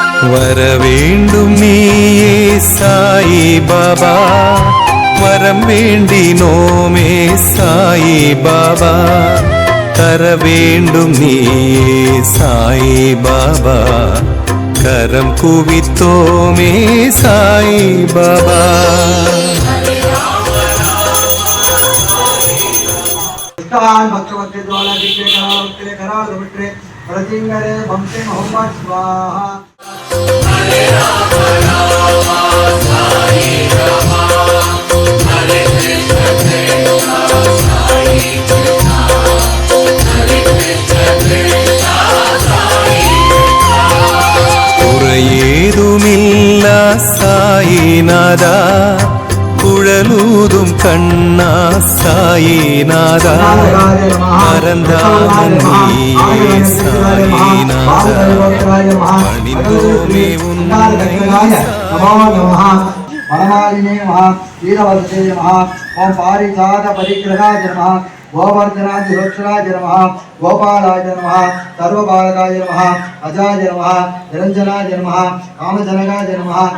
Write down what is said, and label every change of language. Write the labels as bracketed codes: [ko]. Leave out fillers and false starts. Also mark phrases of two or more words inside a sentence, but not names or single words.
[ta] வர வேண்டும் நீயே சாயி பாபா, வரம் வேண்டினோமே சாயி பாபா, தர வேண்டும் நீயே சாயி பாபா, கரம் குவித்தோமே சாயி பாபா. प्रतिंगरे बंसे मोहम्मद स्वाहा। [sa] हरे राम राम साई राम, हरे कृष्ण कृष्ण साई कृष्ण, हरे कृष्ण कृष्ण साई कृष्ण. [ta] குறையேதுமில்லா சாயிநாதா, குழலூதும் கண்ணா சாயிநாதா, மறந்தாமன் நீயே சாயிநாதா, பணிந்தோமே உன்னை [sa] वनमालिने नमः, वीरवदते नमः, ओम पारिजात परिग्रहाय नमः, गोवर्धनाय सुरक्षाय नमः, गोपालाय नमः, सर्वबालकाय नमः, अजाय नमः, निरंजनाय नमः, कामजनकाय नमः.